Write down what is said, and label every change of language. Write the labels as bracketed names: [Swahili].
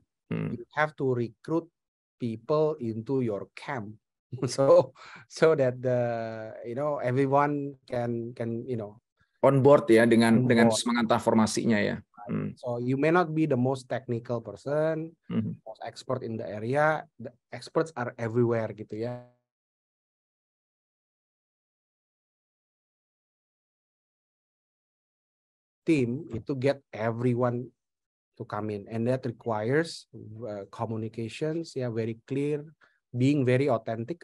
[English] You have to recruit people into your camp so that everyone can on board [Indonesian] ya dengan semangat transformasinya ya. [English] So you may not be the most technical person, most expert in the area. The experts are everywhere [Indonesian] gitu ya. [English] Team [Indonesian] itu [English] get everyone to come in, and that requires communications ya, very clear, being very authentic.